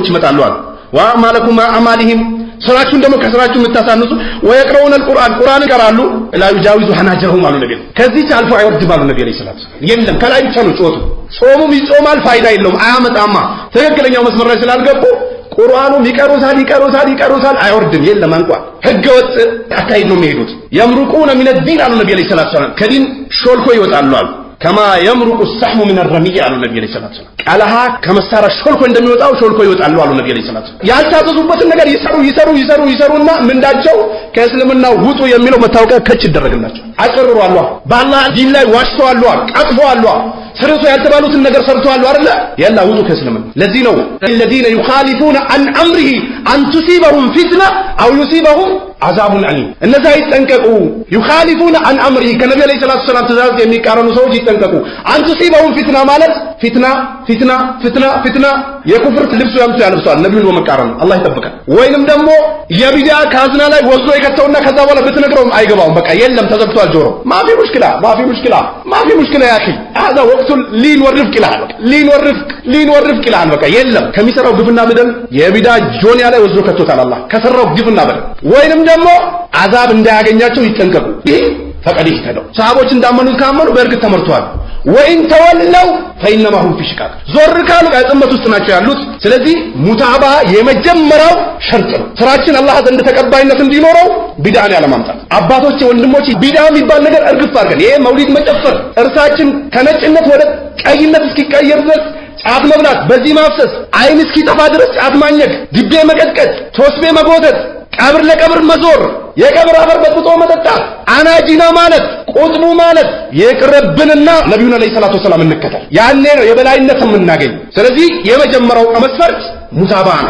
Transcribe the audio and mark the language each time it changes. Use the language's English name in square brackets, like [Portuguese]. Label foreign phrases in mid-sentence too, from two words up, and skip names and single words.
[Amharic] ይመጣሉ አሉ። [Arabic] وأعمالكم مع أعمالهم [Amharic] ስራችሁን ደግሞ ከስራችሁ የምታሳንሱ [Arabic] ويقرؤون القرآن [Amharic] ይቀራሉ [Arabic] لا يجاوز حناجرهم [Amharic] አሉ ነብዩ። ከዚህ አልፎ አይወርድም አሉ ነብዩ [Arabic] عليه الصلاة وسلم። [Amharic] የለም ከላይ ብቻ ነው ጾቱ። ጾሙም ይጾማል ፋይዳ የለውም አያመጣማ። ትክክለኛው መስመር ላይ ስላልገቡ ቁርአኑም ይቀሩታል አይወርድም። የለም አንቋል ህገወጥ አካሄድ ነው የሚሄዱት። [Arabic] يمرقون من الدين [Amharic] አሉ ነብዩ [Arabic] عليه الصلاة وسلم። [Amharic] ከዲን ሾልኮ ይወጣሉ አሉ። [Arabic] كما يمرق السحم من الرمي [Amharic] አሉ ነብዩ [Arabic] عليه الصلاة وسلم። [Amharic] ቀለሃ ከመሳሪያ ሾልኮ እንደሚወጣው ሾልኮ ይወጣሉ አሉ ነብዩ [Arabic] عليه الصلاة وسلم። [Amharic] ያልታዘዙበትን ነገር ይሰሩና ምንዳቸው ከእስልምና ውጡ የሚለው መታወቂያ ከች ይደረግላቸው። አጭርሩ አሏ በአላህ ዲን ላይ ዋሽተዋል፣ ቀጥፈዋል። ስርቶ ያልተባሉትን ነገር ሰርተዋል አይደል ያላ ውጡ ከእስልምና ለዚህ ነው [Arabic] الذين يخالفون عن امره ان تصيبهم فتنه او يصيبهم عذاب اليم [Amharic] እነዛ ይጠንቀቁ [Arabic] يخالفون عن امره [Amharic] ከነብዩ [Arabic] عليه الصلاة سلام [Amharic] ትእዛዝ የሚቃረኑ ሰዎች ይጠንቀቁ [Arabic] ان تصيبهم فتنه [Amharic] ማለት ፊትና የኩፍር ልብሱ ያምጡ ያልብሳል ነብዩን በመቃረን አላህ ይጠብቃል ወይንም ደግሞ የቢዳ ካዝና ላይ ወዞ የከተውና ከዛ በኋላ ብትነግረውም አይገባውም በቃ የለም ተዘግቷል ጆሮ ማፊ [Arabic] مشكلة يا أخي هذا وقت لين والرفق لين والرفق [Amharic] በቃ የለም ከሚሰራው ግፍና በደል የቢዳ ጆንያ ላይ ወዞ ከቶታል አላህ ከሰራው ግፍና በደል ወይንም ደግሞ አዛብ እንዳያገኛቸው ይጠንቀቁ ይሄ ፈቀድ ይተደው ሰሃቦች እንዳመኑት ካመኑ በእርግጥ ተመርቷል ወይን ተወለው [Arabic] فإنما هم في شقاق [Amharic] ዞር ካሉ ያጥመት ውስጥ ናቸው ያሉት ስለዚህ ሙታባ የመጀመሪያው ሸርጥ ነው ስራችን አላህ ዘንድ ተቀባይነት እንዲኖረው ቢድዓን ያለማምጣት አባቶች ወንድሞች ቢድዓ የሚባል ነገር እርግፍ አድርገን ይሄ መውሊድ መጨፈር እርሳችን ከነጭነት ወደ ቀይነት እስኪቀየር ድረስ ጫት መብላት በዚህ ማፍሰስ አይን እስኪጠፋ ድረስ ጫት ማኘክ ድቤ መቀጥቀጥ ቶስቤ መጎተት ቀብር ለቀብር መዞር የቀብር አፈር በጥጦ መጠጣት አናጂና ማለት ቁጥቡ ማለት የቅርብንና ነብዩን [Arabic] عليه الصلاة سلام [Amharic] እንከተል ያኔ ነው የበላይነት የምናገኝ ስለዚህ የመጀመሪያው መስፈርት ሙታባ ነው